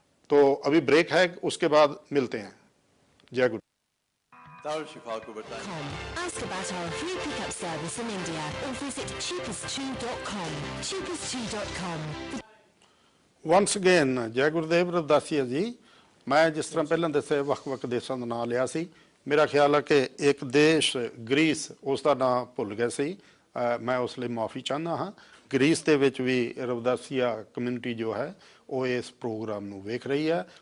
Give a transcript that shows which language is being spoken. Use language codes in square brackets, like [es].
[hi] तो अभी ब्रेक है, उसके बाद मिलते हैं। जय गुरु। [en] Ask about our free pickup service in India or visit cheapest2.com. cheapest2.com. once again [pa] ਜੈ ਗੁਰਦੇਵ ਰਵਿਦਾਸੀਆ ਜੀ। ਮੈਂ ਜਿਸ ਤਰ੍ਹਾਂ ਪਹਿਲਾਂ ਦੱਸਿਆ ਵੱਖ-ਵੱਖ ਦੇਸ਼ਾਂ ਦਾ ਨਾਂ ਲਿਆ ਸੀ, ਮੇਰਾ ਖਿਆਲ ਹੈ ਕਿ ਇੱਕ ਦੇਸ਼ ਗ੍ਰੀਸ, ਉਸ ਦਾ ਨਾਂ ਭੁੱਲ ਗਿਆ ਸੀ, ਮੈਂ ਉਸ ਲਈ ਮਾਫੀ ਚਾਹੁੰਦਾ ਹਾਂ। ਗ੍ਰੀਸ ਦੇ ਵਿੱਚ ਵੀ ਰਵਿਦਾਸੀਆ ਕਮਿਊਨਿਟੀ ਜੋ ਹੈ ਉਹ ਇਸ ਪ੍ਰੋਗਰਾਮ ਨੂੰ ਵੇਖ ਰਹੀ ਹੈ।